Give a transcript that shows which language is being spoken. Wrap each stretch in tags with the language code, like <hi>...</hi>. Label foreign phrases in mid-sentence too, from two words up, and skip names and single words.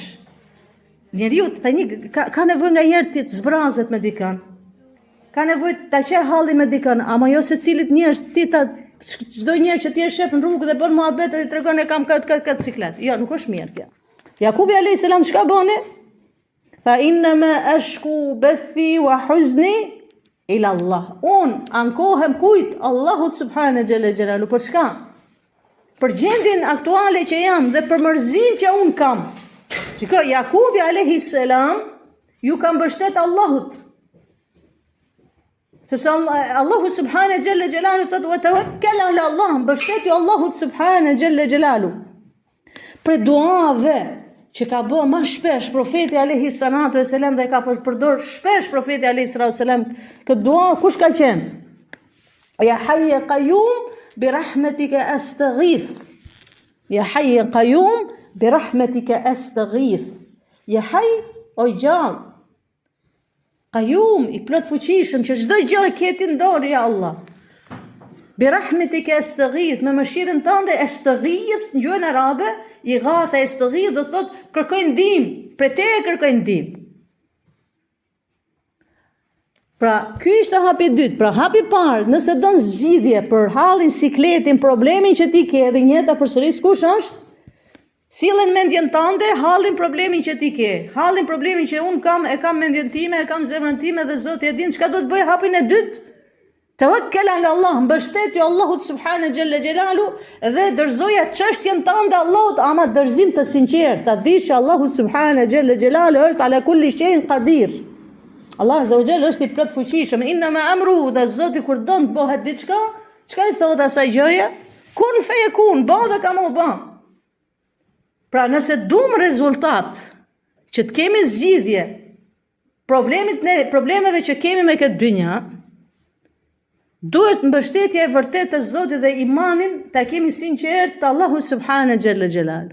<sq>Njeriu ka nevojë nga njerë të zbrazet me dikën. Ka nevojë ta qe hallin me dikën, ama jo se cilit njerëz ti çdo njerëz që ti je shef në rrugë dhe bën muhabet dhe tregon e kam këtë ciklet. Jo, nuk është mirë kjo. Jakubi</sq> <ar>عليه السلام</ar> <sq>çka bëni?</sq> <ar>Tha إنما أشكو بثي وحزني إلى الله.</ar> <sq>Un ankohem kujt?</sq> <ar>Allahut سبحانه جل جلاله.</ar> <sq>Për çka? Për gjendjen aktuale që jam dhe për mërzin që un kam. Çka Jakubi</sq> <ar>عليه السلام</ar> <sq>ju ka mbështet Allahut. Sepse Allahu</sq> <ar>سبحانه جل جلاله</ar> <sq>thotë</sq> <ar>وتوكل على الله, mbështetju Allahut سبحانه جل جلاله.</ar> <sq>Për duave që ka bë më shpesh profeti</sq> <ar>عليه الصلاة والسلام</ar> <sq>dhe ka përdor shpesh profeti</sq> <ar>عليه الصلاة والسلام</ar> <sq>këtë dua, kush ka qenë?</sq> <ar>يا حي قيوم برحمتك أستغيث. يا حي قيوم برحمتك أستغيث. يا حي</ar> <sq>o gjallë, Qayyum, i plot fuqishëm që çdo gjë e ke ti në dorë</sq> <ar>يا الله. برحمتك أستغيث,</ar> <sq>me mëshirën tënde astaghith në gjuhën arabe, i ghatha astaghith do thot kërkoj ndihmë, për te kërkoj ndihmë. Pra, ky ishte hapi i dytë. Pra, hapi i parë, nëse don zgjidhje për hallin, sikletin, problemin që ti ke dhe njëta përsëris kush është? Sillen mendjen tënde, hallin problemin që ti ke. Hallin problemin që un kam, e kam mendjen time, e kam zemrën time dhe Zoti e din çka do të bëj hapin e dytë.</sq> <ar>توكل على الله,</ar> <sq>mbështetju Allahut</sq> <ar>سبحانه جل جلاله</ar> <sq>dhe dorëzoja çështjen tënde Allahut, ama dorëzim të sinqert. Ta dish Allahu</sq> <ar>سبحانه جل جلاله</ar> <sq>është</sq> <ar>على كل شيء قدير.</ar> <sq>Allah</sq> <ar>عز وجل</ar> <sq>është i plot fuqishëm.</sq> <ar>إنما أمره,</ar> <sq>dhe Zoti kur don të bëhet diçka, çka i thot asaj gjëje?</sq> <ar>كن فيكون,</ar> <sq>bëj dhe kam u bë. Pra nëse dum rezultat që të kemi zgjidhje problemeve që kemi me këtë dynja, duhet mbështetja e vërtetë të Zotit dhe imanin ta kemi sinqert të Allahu</sq> <ar>سبحانه جل جلاله.</ar>